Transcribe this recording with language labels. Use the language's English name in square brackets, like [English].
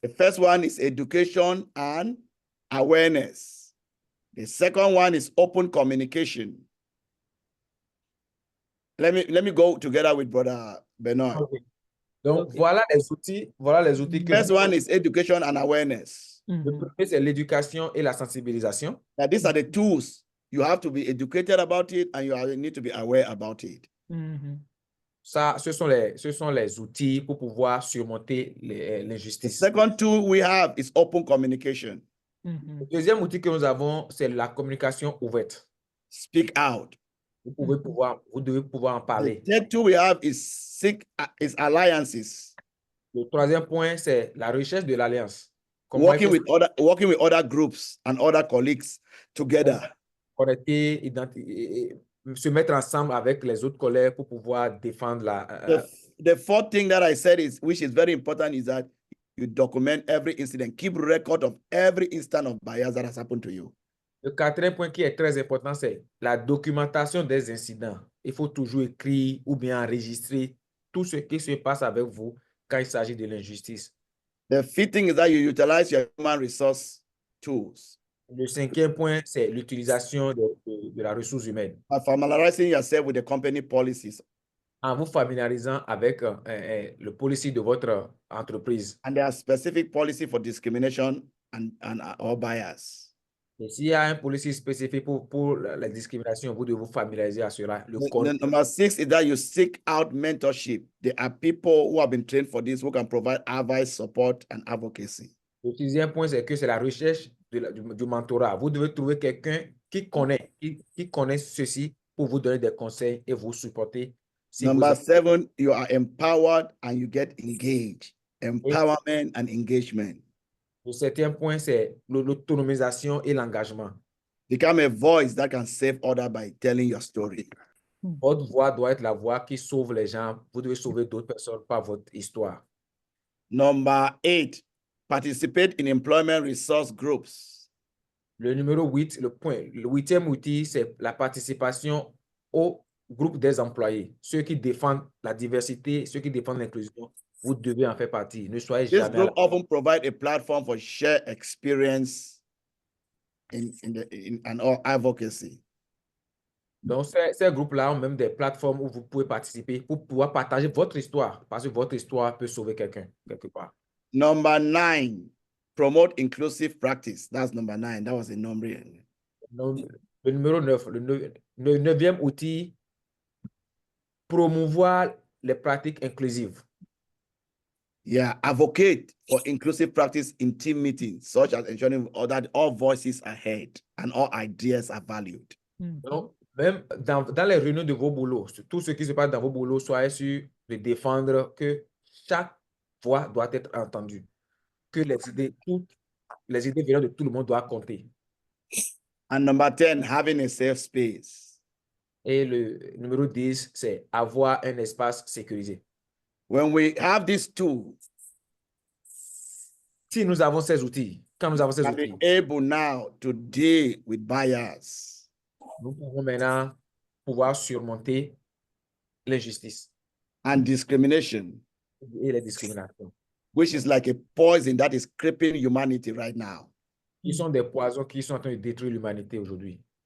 [English] The first one is education and awareness. The second one is open communication. Let me go together with Brother Benoit. [French] Okay. Donc, voilà les outils. [English] First one is education and awareness. [French] Le premier, c'est l'éducation et la sensibilisation. [English] Now, these are the tools. You have to be educated about it and you need to be aware about it. [French] Ça, ce sont les outils pour pouvoir surmonter l'injustice. [English] The second tool we have is open communication. [French] Le deuxième outil que nous avons, c'est la communication ouverte. [English] Speak out. [French] Vous devez pouvoir en parler. [English] The third tool we have is alliances. [French] Le troisième point, c'est la recherche de l'alliance. [English] Working with other groups and other colleagues together. [French] Connecter, se mettre ensemble avec les autres collègues pour pouvoir défendre [English] the fourth thing that I said which is very important, is that you document every incident. Keep record of every instant of bias that has happened to you. [French] Le quatrième point qui est très important, c'est la documentation des incidents. Il faut toujours écrire ou bien enregistrer tout ce qui se passe avec vous quand il s'agit de l'injustice. [English] The fifth thing is that you utilize your human resource tools. [French] Le cinquième point, c'est l'utilisation de la ressource humaine. [English] By familiarizing yourself with the company policies. [French] En vous familiarisant avec le policy de votre entreprise. [English] And there are specific policy for discrimination and or bias. [French] Et s'il y a un policy spécifique pour la discrimination, vous devez vous familiariser à cela. [English] Number 6 is that you seek out mentorship. There are people who have been trained for this, who can provide advice, support, and advocacy. [French] Le sixième point, c'est que c'est la recherche du mentorat. Vous devez trouver quelqu'un qui connaît ceci pour vous donner des conseils et vous supporter. [English] Number 7, you are empowered and you get engaged. Empowerment and engagement. [French] Le septième point, c'est l'autonomisation et l'engagement. [English] Become a voice that can save others by telling your story. [French] Votre voix doit être la voix qui sauve les gens. Vous devez sauver d'autres personnes par votre histoire. [English] Number 8, participate in employment resource groups. [French] Le numéro 8, le huitième outil, c'est la participation aux groupe des employés, ceux qui défendent la diversité, ceux qui défendent l'inclusion, vous devez en faire partie. Ne soyez [English] This [French] jamais à [English] group often provide a platform for shared experience and all advocacy. [French] Donc, ces groupes-là ont même des plateformes où vous pouvez participer pour pouvoir partager votre histoire, parce que votre histoire peut sauver quelqu'un, quelque part. [English] Number 9, promote inclusive practice. That's number 9. That was a number. [French] Donc, le numéro 9, le neuvième outil, promouvoir les pratiques inclusives. [English] Yeah, advocate for inclusive practice in team meetings, such as ensuring that all voices are heard and all ideas are valued. [French] Donc, même dans les réunions de vos boulots, tout ce qui se passe dans vos boulots, soyez sûr de défendre que chaque voix doit être entendue, que toutes les idées venant de tout le monde doivent compter. [English] And number 10, having a safe space. [French] Et le numéro 10, c'est avoir un espace sécurisé. [English] When we have these two, [French] si nous avons ces outils, quand nous avons ces [English] we'll [French] outils, [English] be able now to deal with bias. [French] Nous pouvons maintenant pouvoir surmonter l'injustice [English] and discrimination, [French] et les discriminations, [English] which is like a poison that is crippling humanity right now. [French] qui sont des poisons qui sont en train de détruire l'humanité aujourd'hui.